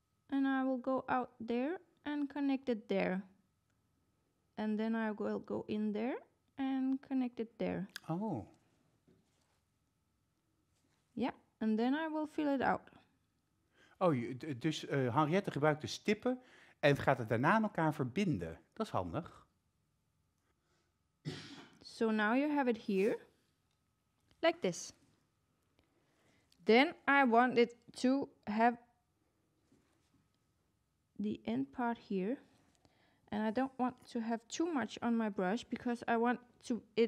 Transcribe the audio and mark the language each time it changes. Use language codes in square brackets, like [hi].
[en] And I will go out there and connect it there. And then I will go in there and connect it there. Oh. Yeah, and then I will fill it out. [nl] Oh, dus Henriette gebruikt de stippen en gaat het daarna aan elkaar verbinden. Dat is handig. [en] So now you have it here, like this. Then I want it to have the end part here. And I don't want to have too much on my brush because I want to